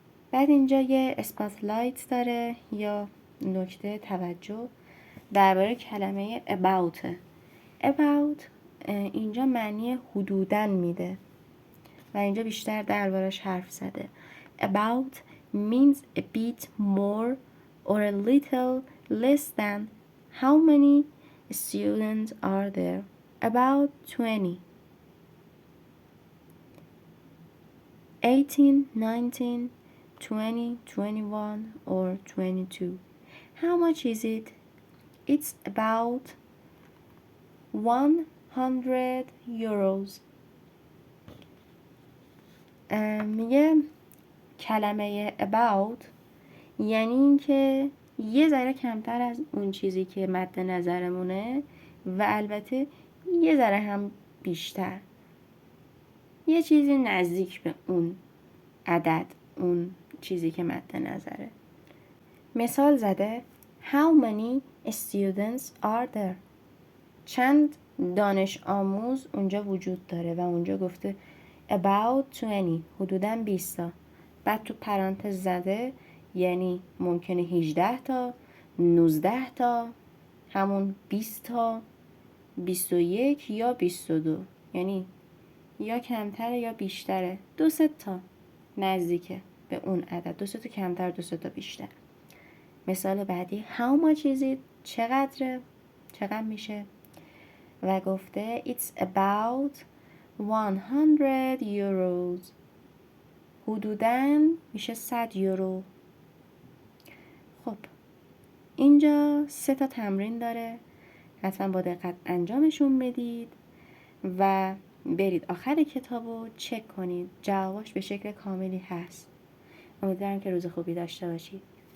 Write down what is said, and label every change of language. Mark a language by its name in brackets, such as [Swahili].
[Persian] بعد اینجا یه اسپاتلایت داره یا نکته توجه درباره کلمه about اینجا معنی حدوداً میده و اینجا بیشتر دربارش حرف زده. [English] About means a bit more or a little less than. How many students are there? About 20. 18, 19, 20, 21 or 22. How much is it? It's about 100 euros. [Persian] میگه کلمه about یعنی این که یه ذره کمتر از اون چیزی که مد نظرمونه و البته یه ذره هم بیشتر، یه چیزی نزدیک به اون عدد، اون چیزی که مد نظره. مثال زده [English] How many students are there? [Persian] چند دانش آموز اونجا وجود داره و اونجا گفته [English] about 20، [Persian] حدوداً 20 تا. بعد تو پرانتز زده یعنی ممکنه 18 تا، 19 تا، همون 20 تا، 21 یا 22، یعنی یا کمتره یا بیشتره، 2-3 تا نزدیکه به اون عدد، 2-3 تا کمتر، 2-3 تا بیشتر. مثال بعدی [English] How much is it؟ [Persian] چقدر میشه؟ و گفته [English] It's about 100 euros. [Persian] حدوداً میشه 100 یورو. خب اینجا 3 تا تمرین داره، حتما با دقت انجامشون بدید و برید آخر کتابو چک کنید جواباش به شکل کاملی هست. امیدوارم که روز خوبی داشته باشید.